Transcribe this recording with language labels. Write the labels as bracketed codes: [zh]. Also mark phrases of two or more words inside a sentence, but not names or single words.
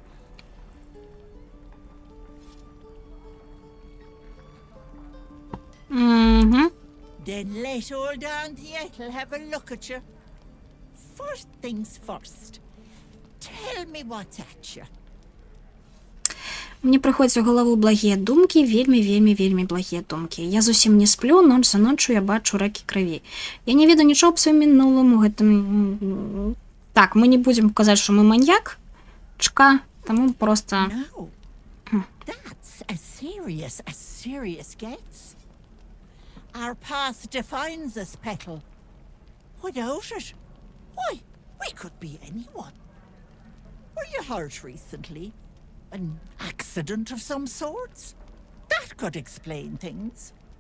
[en] Mm-hmm. Then let old Auntie Ethel have a look at you. First things first. Tell me what's at you. [be] Мне прыходзяць у галаву благія думкі, вельмі благія думкі. Я зусім не сплю, ноч за ноччу я бачу рэкі крыві. Я не ведаю нічого аб сваім мінулым у гэтым... Так, мы не будзем казаць, што мы маньяк, таму просто... [en] No. That's as serious gets. Our past defines us, Petal. Without it, why, we could be anyone. Were you hurt recently? An accident of some sorts? That could explain things.